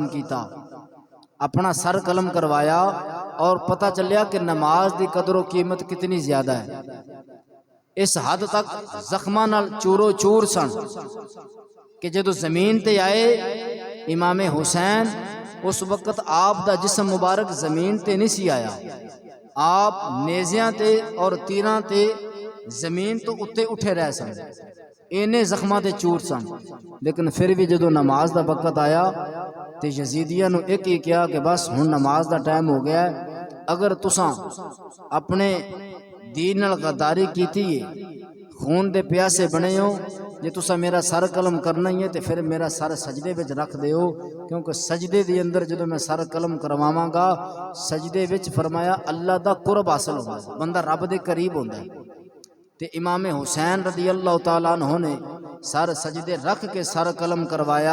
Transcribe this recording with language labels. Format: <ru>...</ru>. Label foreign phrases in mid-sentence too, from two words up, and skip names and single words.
<pa>کیتا اپنا سر قلم کروایا اور پتہ چلیا کہ نماز دی قدر و قیمت کتنی زیادہ ہے اس حد تک زخماں نال چورو چور سن کہ جدو زمین تے آئے امام حسین اس وقت آپ دا جسم مبارک زمین تے نہیں سی آیا آپ نیزیاں تے اور تیراں تے زمین تو اتے اٹھے رہ سن اینے زخماں تے چور سن لیکن پھر بھی جدو نماز دا وقت آیا تے یزیدیاں نو ایک ہی کیا کہ بس ہن نماز دا ٹائم ہو گیا ہے اگر تساں اپنے دین نال غداری کیتی ہے خون دے پیاسے بنے ہو ਜੇ ਤੁਸੀਂ ਮੇਰਾ ਸਰ ਕਲਮ ਕਰਨਾ ਹੀ ਹੈ ਤੇ ਫਿਰ ਮੇਰਾ ਸਰ ਸਜਦੇ ਵਿੱਚ ਰੱਖ ਦਿਓ, ਕਿਉਂਕਿ ਸਜਦੇ ਦੇ ਅੰਦਰ ਜਦੋਂ ਮੈਂ ਸਰ ਕਲਮ ਕਰਵਾਵਾਂਗਾ, ਸਜਦੇ ਵਿੱਚ ਫਰਮਾਇਆ ਅੱਲਾ ਦਾ ਕੁਰਬ ਹਾਸਲ ਹੁੰਦਾ, ਬੰਦਾ ਰੱਬ ਦੇ ਕਰੀਬ ਹੁੰਦਾ। ਤੇ ਇਮਾਮ ਹੁਸੈਨ</pa> <ar>رضي الله تعالى عنه</ar> <pa>ਨੇ ਸਰ ਸਜਦੇ ਰੱਖ ਕੇ ਸਰ ਕਲਮ ਕਰਵਾਇਆ।</pa>